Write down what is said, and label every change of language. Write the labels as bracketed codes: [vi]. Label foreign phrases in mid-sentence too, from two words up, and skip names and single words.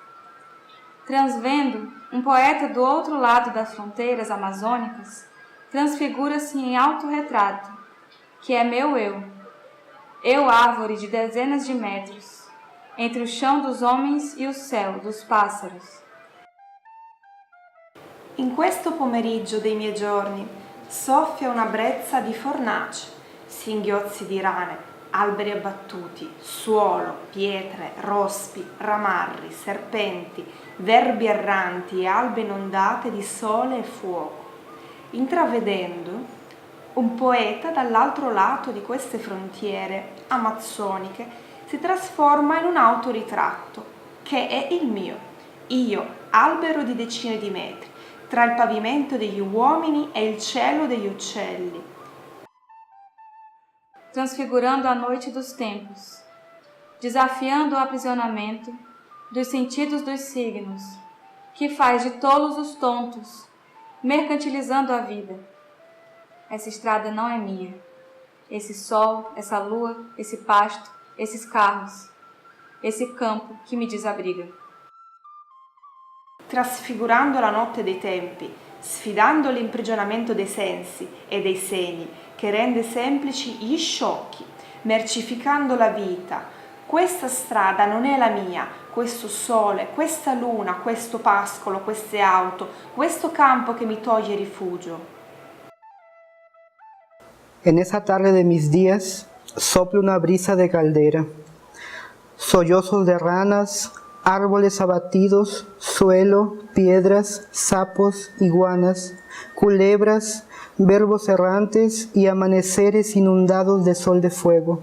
[pt] Transvendo, um poeta do outro lado das fronteiras amazônicas transfigura-se em autorretrato, que é meu eu árvore de dezenas de metros, entre o chão dos homens e o céu dos pássaros. [it] In questo pomeriggio dei miei giorni soffia una brezza di fornace, singhiozzi di rane, alberi abbattuti, suolo, pietre, rospi, ramarri, serpenti, verbi erranti e albe inondate di sole e fuoco. Intravedendo un poeta dall'altro lato di queste frontiere amazzoniche si trasforma in un autoritratto che è il mio, io, albero di decine di metri, tra il pavimento degli uomini e il cielo degli uccelli, [pt] transfigurando a noite dos tempos, desafiando o aprisionamento dos sentidos dos signos, que faz de tolos os tontos, mercantilizando a vida. Essa estrada não é minha. Esse sol, essa lua, esse pasto, esses carros, esse campo que me desabriga. [it] Trasfigurando la notte dei tempi, sfidando l'imprigionamento dei sensi e dei segni, che rende semplici gli sciocchi, mercificando la vita. Questa strada non è la mia, questo sole, questa luna, questo pascolo, queste auto, questo campo che mi toglie rifugio. [es] En esa tarde de mis días sopla una brisa de caldera, sollozos de ranas, árboles abatidos, suelo, piedras, sapos, iguanas, culebras, verbos errantes y amaneceres inundados de sol de fuego.